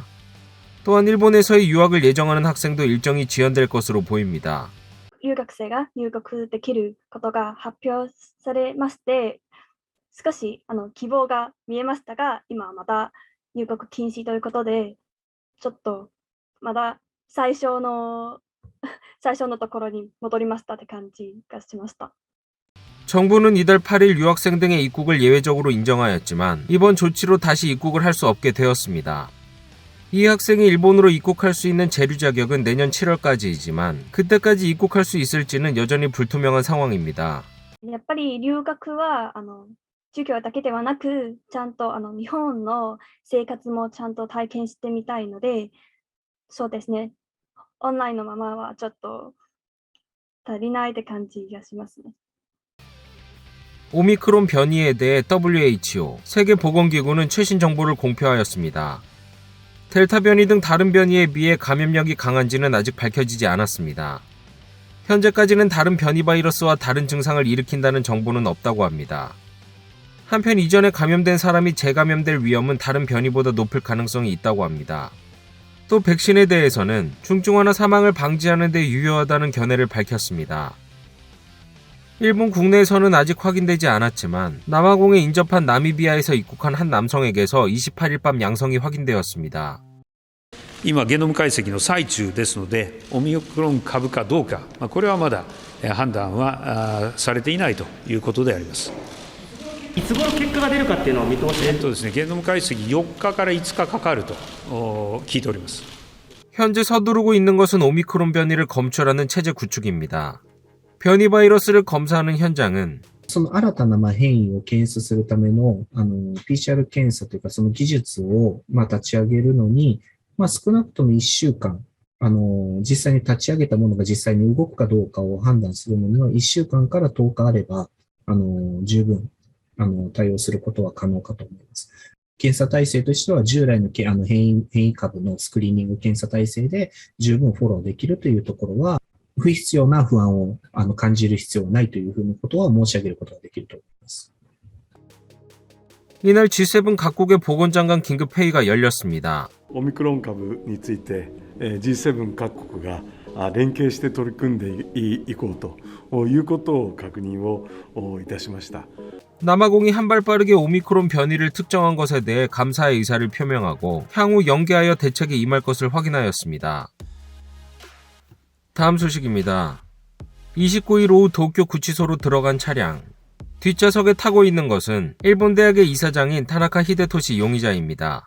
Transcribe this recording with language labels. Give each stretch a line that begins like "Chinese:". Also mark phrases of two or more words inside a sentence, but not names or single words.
Korean: 또한 일본에서의 유학을 예정하는 학생도 일정이 지연될 것으로 보입니다.
Japanese: 留学生が入国できることが発表されまして、少し希望が見えましたが、今はまた入国禁止ということで、ちょっとまだ最初のところに戻りましたって感じがしました。
Korean: 정부는 이달 8일 유학생 등의 입국을 예외적으로 인정하였지만 이번 조치로 다시 입국을 할 수 없게 되었습니다. 이 학생이 일본으로 입국할 수 있는 재류 자격은 내년 7월까지이지만 그때까지 입국할 수 있을지는 여전히 불투명한 상황입니다.
Japanese: やっぱり留学は授業だけではなく、ちゃんと日本の生活もちゃんと体験してみたいので、そうですね。オンラインのままはちょっと足りないって感じがしますね。
Korean: 오미크론 변이에 대해 WHO, 세계보건기구는 최신 정보를 공표하였습니다. 델타 변이 등 다른 변이에 비해 감염력이 강한지는 아직 밝혀지지 않았습니다. 현재까지는 다른 변이 바이러스와 다른 증상을 일으킨다는 정보는 없다고 합니다. 한편 이전에 감염된 사람이 재감염될 위험은 다른 변이보다 높을 가능성이 있다고 합니다. 또 백신에 대해서는 중증화나 사망을 방지하는 데 유효하다는 견해를 밝혔습니다. 일본 국내에서는 아직 확인되지 않았지만 남아공에 인접한 나미비아에서 입국한 한 남성에게서 28일 밤 양성이 확인되었습니다.
Japanese: 今、ゲノム解析の最中ですので、オミクロン株かどうか、これはまだ判断はされていないということであります。いつ頃結果が出るかっていうのを見通しですね、ゲノム解析4日から5日かかると聞いております。
Korean: 현재 서두르고 있는 것은 오미크론 변이를 검출하는 체제 구축입니다. 변이 바이러스를 검사하는 현장은
Japanese: その新たな変異を検出するためのPCR 検査というかその技術を立ち上げるのに、少なくとも1週間、実際に立ち上げたものが実際に動くかどうかを判断するのには1週間から10日あれば、十分対応することは可能かと思います。検査体制としては従来の変異株のスクリーニング検査体制で十分フォローできるというところは、不必要な不安を感じる必要はないというふうなことは申し上げることができると思います。
Korean: 이날 G7 각국의 보건장관 긴급회의가 열렸습니다.
Japanese: オミクロン株について G7 各国が連携して取り組んでいこうということを確認をいたしました。
Korean: 남아공이 한 발 빠르게 오미크론 변이를 특정한 것에 대해 감사의 의사를 표명하고 향후 연계하여 대책에 임할 것을 확인하였습니다. 다음 소식입니다. 29일 오후 도쿄 구치소로 들어간 차량. 뒷좌석에 타고 있는 것은 일본 대학의 이사장인 타나카 히데토시 용의자입니다.